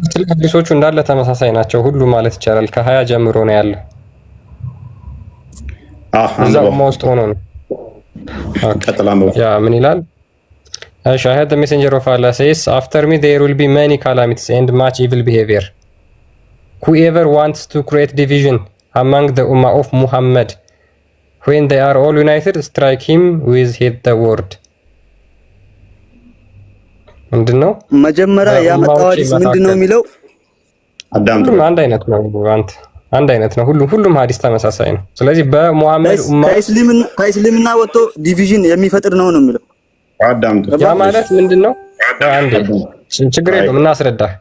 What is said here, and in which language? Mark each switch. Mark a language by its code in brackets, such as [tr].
[am] ሐዲሶቹ እንዳለ ተመሳሳይ ናቸው ሁሉ ማለት ይቻላል። ከ20 ጀምሮ ነው ያለው። እዛ ኡማ ውስጥ ሆኖ ነው። ያ ምን ይላል? [en] I had the messenger of Allah says, after me there will be many calamities and much evil behavior. Whoever wants to create division among the ummah of Muhammad, when they are all united, strike him with the word. [am] ምንድነው መጀመሪያ ያመጣው ሐዲስ ምንድነው የሚለው? ሁሉም አንድ አይነት ነው። አንድ አይነት ነው። ሁሉም ሐዲስ ተመሳሳይ ነው። ስለዚህ በሙሐመድ ኡማ ከእስልምና ወጥቶ ዲቪዥን የሚፈጥር ነው የሚለው። ያ ማለት ምንድነው? አንዴ ችግር የለውም እናስረዳ።